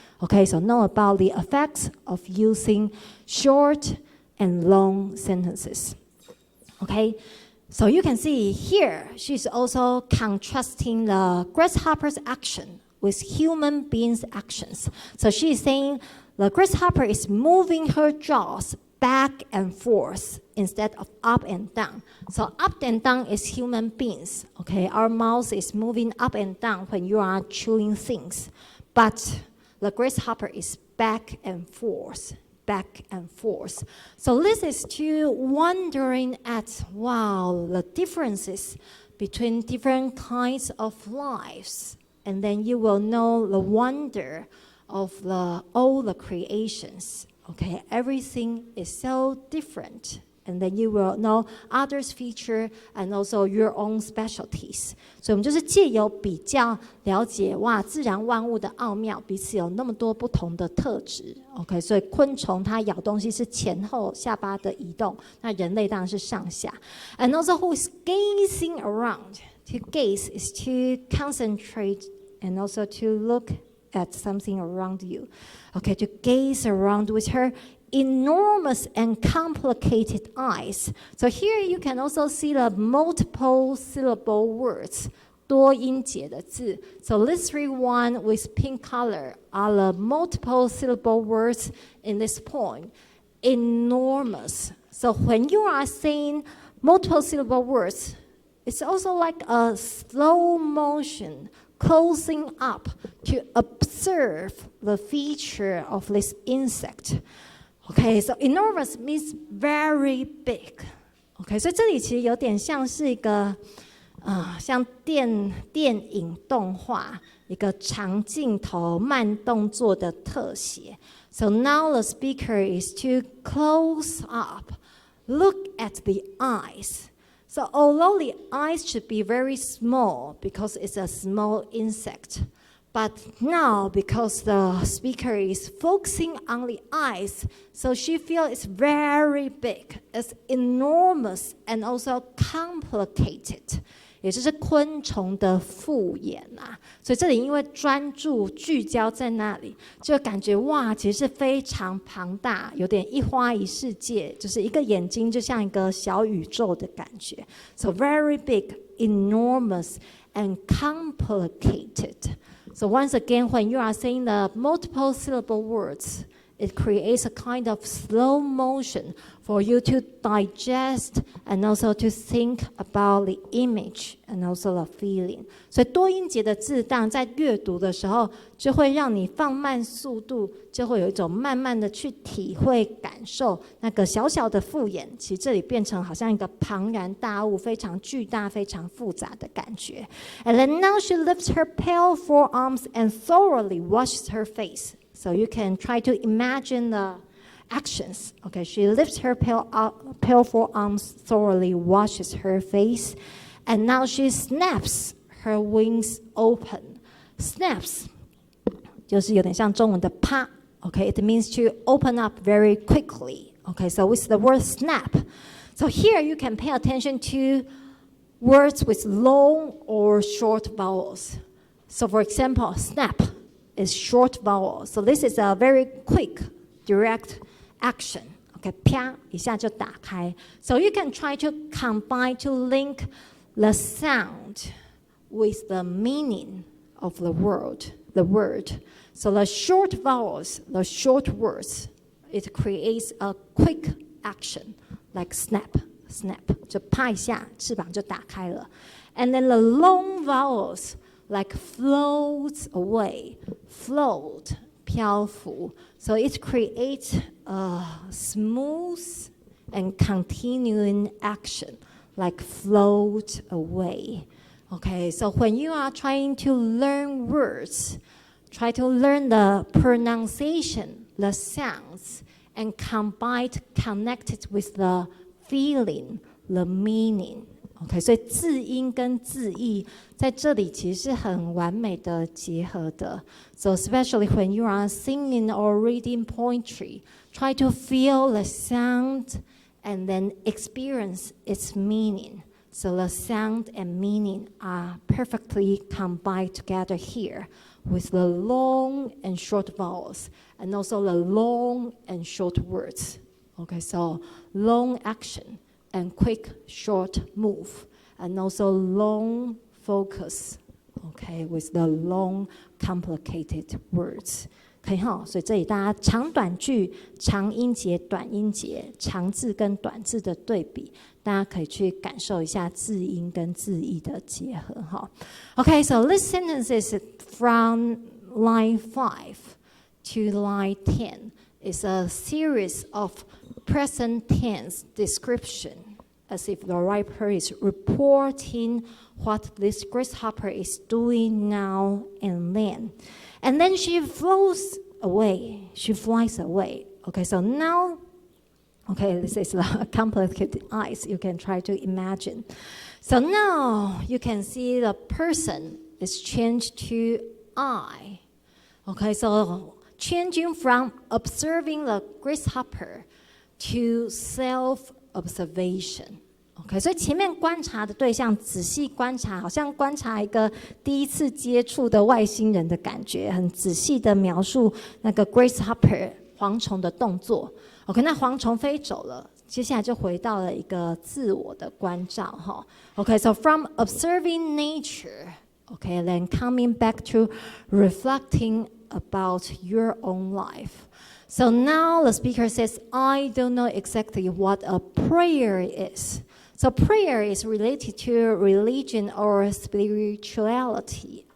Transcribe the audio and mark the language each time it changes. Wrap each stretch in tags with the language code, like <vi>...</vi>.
<en>OK，so know about the effects of using short and long sentences. OK。So you can see here, she's also contrasting the grasshopper's action with human beings' actions. So she's saying the grasshopper is moving her jaws back and forth instead of up and down. So up and down is human beings. Okay, our mouth is moving up and down when you are chewing things. But the grasshopper is back and forth. Back and forth. So this is to wondering at, wow, the differences between different kinds of lives. And then you will know the wonder of all the creations. Okay, everything is so different. And then you will know others' feature and also your own specialties.</en> <zh>所以我们就是借由比较了解哇，自然万物的奥妙，彼此有那么多不同的特质。 OK， 所以昆虫它咬东西是前后下巴的移动，那人类当然是上下。</zh> <en>And also who is gazing around? To gaze is to concentrate and also to look at something around you. Okay, to gaze around with her enormous and complicated eyes. So here you can also see the multiple syllable words,</en> <zh>多音节的字.</zh> <en>So let's read one with pink color are the multiple syllable words in this poem. Enormous. So when you are saying multiple syllable words, it's also like a slow motion closing up to observe the feature of this insect. Okay, so enormous means very big.</en> <zh>Okay, 所以这里其实有点像是一个像电影动画一个长镜头慢动作的特写。</zh> <en>So now the speaker is to close up, look at the eyes. So although the eyes should be very small because it's a small insect, but now because the speaker is focusing on the eyes, so she feels it's very big, it's enormous and also complicated.</en> <zh>也就是昆虫的复眼啊，所以这里因为专注聚焦在那里，就感觉哇，其实是非常庞大，有点一花一世界，就是一个眼睛就像一个小宇宙的感觉。</zh> <en>So very big, enormous, and complicated. So once again, when you are saying the multiple syllable words It creates a kind of slow motion for you to digest and also to think about the image and also the feeling.</en> <zh>所以多音节的字当然在阅读的时候，就会让你放慢速度，就会有一种慢慢的去体会感受那个小小的复眼，其实这里变成好像一个庞然大物，非常巨大、非常复杂的感觉。</zh> <en>And then now she lifts her pale forearms and thoroughly washes her face. So you can try to imagine the actions. Okay, she lifts her pale forearms, thoroughly washes her face, and now she snaps her wings open. Snaps</en> <zh>就是有点像中文的啪</zh> <en>Okay, it means to open up very quickly. Okay, so with the word snap. So here you can pay attention to words with long or short vowels. So for example, snap is short vowel. So this is a very quick, direct action.</en> <zh>Okay, 啪一下就打开.</zh> <en>So you can try to combine to link the sound with the meaning of the word. So the short vowels, the short words, it creates a quick action like snap, snap.</en> <zh>就啪一下，翅膀就打开了.</zh> <en>And then the long vowels like floats away, float,</en> <zh>漂浮.</zh> <en>So it creates a smooth and continuing action like float away. Okay, so when you are trying to learn words, try to learn the pronunciation, the sounds, and combine, connect it with the feeling, the meaning.</en> <zh>Okay, 所以字音跟字义在这里其实是很完美的结合的。</zh> <en>So especially when you are singing or reading poetry, try to feel the sound and then experience its meaning. So the sound and meaning are perfectly combined together here with the long and short vowels and also the long and short words. Okay, so long action and quick, short move, and also long focus, okay, with the long, complicated words.</en> <zh>可以哈，所以这里大家长短句、长音节、短音节、长字跟短字的对比，大家可以去感受一下字音跟字义的结合哈。</zh> <en>Okay, so this sentence is from line 5 to line 10. It's a series of present tense description, as if the writer is reporting what this grasshopper is doing now and then. And then she flows away. She flies away. Okay, so now, okay, this is a complicated eyes. You can try to imagine. So now you can see the person is changed to I. Okay, so changing from observing the grasshopper to self-observation.</en> <zh>OK， 所以前面观察的对象仔细观察，好像观察一个第一次接触的外星人的感觉，很仔细的描述那个 grasshopper 蝗虫的动作。 OK， 那蝗虫飞走了，接下来就回到了一个自我的关照哈。</zh> <en>OK， so from observing nature, OK, then coming back to reflecting about your own life. So now the speaker says, I don't know exactly what a prayer is. So prayer is related to religion or spirituality.</en>